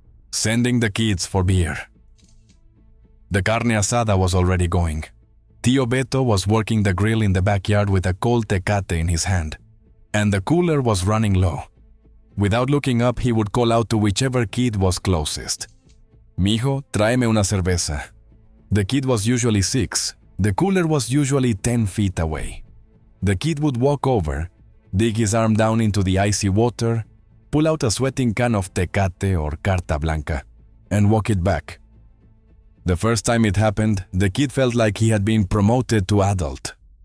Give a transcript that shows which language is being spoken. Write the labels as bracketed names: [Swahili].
[English] Sending the kids for beer. The carne asada was already going. Tío Beto was working the grill in the backyard with a cold tecate in his hand, and the cooler was running low. Without looking up, he would call out to whichever kid was closest. [Spanish] Mijo, tráeme una cerveza. [English] The kid was usually 6. The cooler was usually 10 feet away. The kid would walk over, dig his arm down into the icy water, pull out a sweating can of tecate or carta blanca, and walk it back, The first time it happened, the kid felt like he had been promoted to adult.